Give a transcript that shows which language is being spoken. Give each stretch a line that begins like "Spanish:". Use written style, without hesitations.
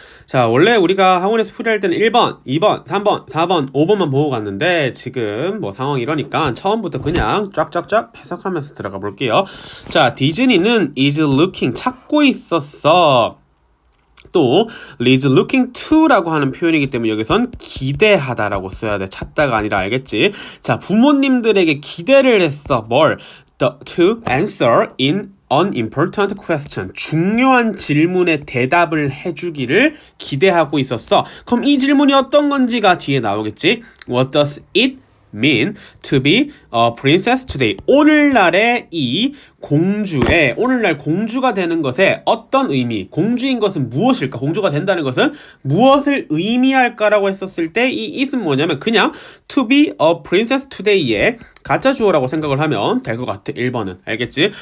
Korean: 자, 원래 우리가 학원에서 풀이할 때는 1번, 2번, 3번, 4번, 5번만 보고 갔는데 지금 뭐 상황이 이러니까 처음부터 그냥 쫙쫙쫙 해석하면서 들어가 볼게요. 자, 디즈니는
English: is looking
Korean: 찾고 있었어. 또
English: is looking to
Korean: 라고 하는 표현이기 때문에 여기선 기대하다라고 써야 돼. 찾다가 아니라 알겠지? 자, 부모님들에게 기대를 했어. 뭘?
English: To answer in an important question.
Korean: 중요한 질문에 대답을 해주기를 기대하고 있었어. 그럼 이 질문이 어떤 건지가 뒤에 나오겠지?
English: What does it mean to be a princess today?
Korean: 오늘날의 이 공주의 오늘날 공주가 되는 것에 어떤 의미, 공주인 것은 무엇일까? 공주가 된다는 것은 무엇을 의미할까라고 했었을 때 이 it은 뭐냐면 그냥
English: to be a princess today
Korean: 의 가짜 주어라고 생각을 하면 될 것 같아. 1번은 알겠지?